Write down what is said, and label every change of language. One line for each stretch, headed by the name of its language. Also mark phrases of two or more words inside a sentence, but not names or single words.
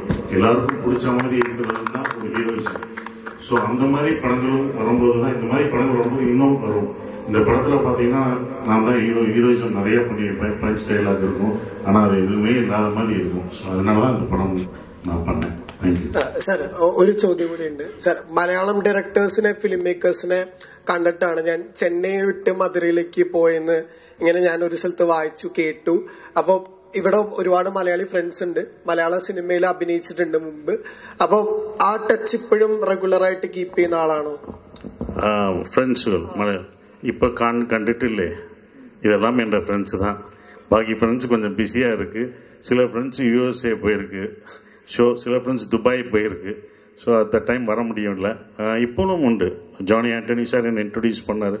Tamil: எல்லாருக்கும் பிடிச்ச மாதிரி இருக்கிறது தான் ஒரு ஹீரோயிசம். ஸோ அந்த மாதிரி படங்களும் வரும்போது தான் இந்த மாதிரி படங்கள் வரும்போது இன்னும் வரும். இந்த படத்தில் பார்த்தீங்கன்னா நான் தான் ஹீரோயிசம் நிறைய பண்ணியிருப்பேன்.
English: punch dialogue
Tamil: இருக்கும், ஆனால் அது எதுவுமே இல்லாத மாதிரி இருக்கும். ஸோ அதனால தான் இந்த படம் நான் பண்ணேன்.
Malayalam: സാർ ഒരു ചോദ്യം കൂടി ഉണ്ട് സാർ. മലയാളം ഡയറക്ടേഴ്സിനെ
English: film makersനെ
Malayalam: കണ്ടിട്ടാണ് ഞാൻ ചെന്നൈ വിട്ട് മധുരയിലേക്ക് പോയെന്ന് ഇങ്ങനെ ഞാൻ ഒരു സ്ഥലത്ത് വായിച്ചു കേട്ടു. അപ്പോൾ ഇവിടെ ഒരുപാട് മലയാളി ഫ്രണ്ട്സ് ഉണ്ട്, മലയാള സിനിമയിൽ അഭിനയിച്ചിട്ടുണ്ട് മുമ്പ്. അപ്പോൾ ആ ടച്ച് ഇപ്പോഴും
English: regularആയിട്ട് keep
Malayalam: ചെയ്യുന്ന ആളാണോ?
Tamil: ഫ്രണ്ട്സുകൾ இப்போ கண்டுட்டில்லே இதெல்லாம் என்ற ஃப்ரெண்ட்ஸு தான். பாக்கி ஃப்ரெண்ட்ஸ் கொஞ்சம் பிஸியாக இருக்குது. சில ஃப்ரெண்ட்ஸ் யூஎஸ்ஏ போயிருக்கு ஷோ, சில ஃப்ரெண்ட்ஸ் துபாய் போயிருக்கு.
English: so at the time
Tamil: வர முடியும்ல. இப்போவும் உண்டு. ஜானி ஆண்டனி சார் என்னை இன்ட்ரடியூஸ் பண்ணார்.